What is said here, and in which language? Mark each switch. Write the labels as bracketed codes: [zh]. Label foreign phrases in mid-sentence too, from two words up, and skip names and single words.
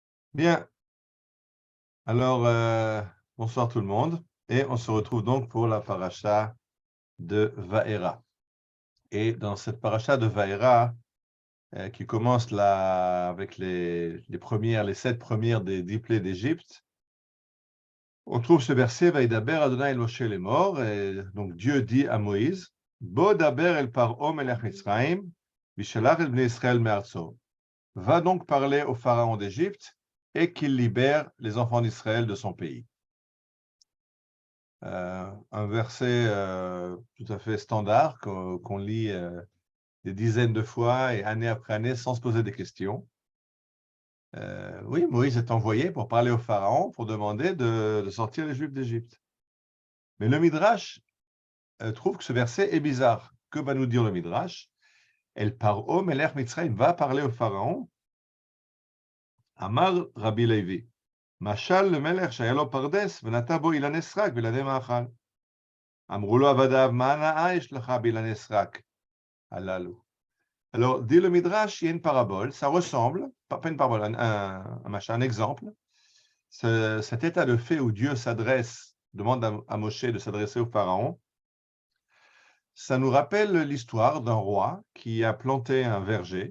[fr] Bien, alors bonsoir tout le monde, et on se retrouve donc pour la paracha de Vaera. Et dans cette paracha de Vaera, qui commence là avec les 7 premières des 10 plaies d'Égypte, on trouve ce verset, [he] וידבר ה' אל משה לאמר, [fr] et donc Dieu dit à Moïse, [he] בא דבר אל פרעה מלך מצרים, וישלח אל בני ישראל מארצו. [fr] Va donc parler au pharaon d'Égypte et qu'il libère les enfants d'Israël de son pays. Un verset tout à fait standard qu'on lit des dizaines de fois et année après année sans se poser des questions. Oui, Moïse est envoyé pour parler au Pharaon, pour demander de sortir les Juifs d'Égypte. Mais le Midrash trouve que ce verset est bizarre. Que va nous dire le Midrash? [he] אל פרעה מלך מצרים [fr] va parler au Pharaon. [he] אמר רבי לוי. משל למלך שהיה לו פרדס ונטע בו אילן סרק וילדי מאכל. אמרו לו עבדיו, מה הנאה יש לך באילני סרק הללו? [fr] Alors, dit le Midrash, il y a une parabole, ça ressemble, pas une parabole, un exemple. Cet état de fait où Dieu demande à Moshe de s'adresser au Pharaon, ça nous rappelle l'histoire d'un roi qui a planté un verger.